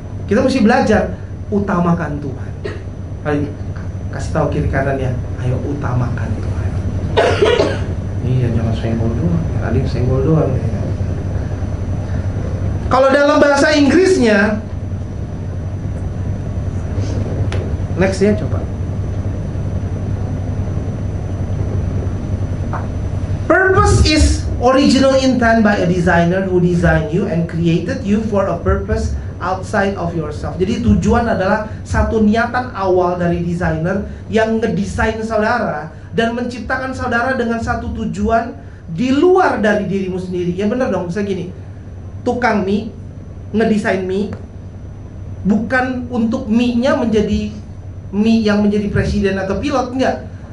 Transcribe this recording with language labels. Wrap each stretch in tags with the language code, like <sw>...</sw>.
<id>Kita mesti belajar, utamakan Tuhan. Ayo, kasih tahu kiri kanannya, ayo utamakan Tuhan. Iya, jangan senggol doang. Tadi senggol doang. Ya. Kalau dalam bahasa Inggrisnya, next ya coba.</id> <en>Purpose is original intent by a designer who designed you and created you for a purpose outside of yourself.</en> <id>Jadi tujuan adalah satu niatan awal dari desainer yang ngedesain saudara dan menciptakan saudara dengan satu tujuan di luar dari dirimu sendiri. Ya benar dong, misalnya gini, tukang mie ngedesain mie bukan untuk mie-nya menjadi mie yang menjadi presiden atau pilot, enggak.</id>